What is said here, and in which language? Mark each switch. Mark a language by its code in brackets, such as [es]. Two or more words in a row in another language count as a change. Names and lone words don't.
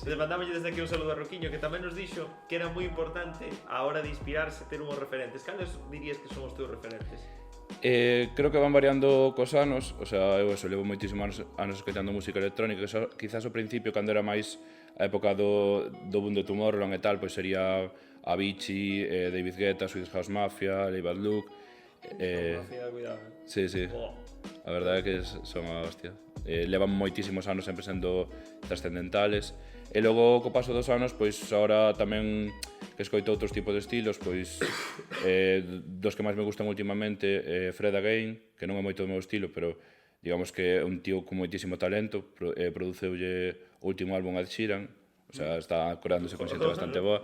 [es] Les mandamos desde aquí un saludo [gl] a Roquiño, que tamén nos dixo que era moi importante a hora de inspirarse ter unhos referentes. Cales dirías que son os teus referentes? Creo que van variando cos anos, o sea, eu levo moitísimos anos escoitando música electrónica, que quizás ao principio, cando era máis a época do boom de Tomorrowland e tal, pois sería Avicii, David Guetta, Swedish House Mafia, Leigh Bad Luke. Cuidado. Sí, sí. Oh. A verdade é que son a hostia. Levan moitísimos anos sempre sendo trascendentales. E logo, co paso dos anos, pois agora tamén que escoito outros tipos de estilos, pois dos que máis me gustan últimamente, Fred Again, que non é moito do meu estilo, pero digamos que é un tío con moitísimo talento, produceulle o último álbum a Ed Sheeran, o sea, está coreándose con xente bastante boa.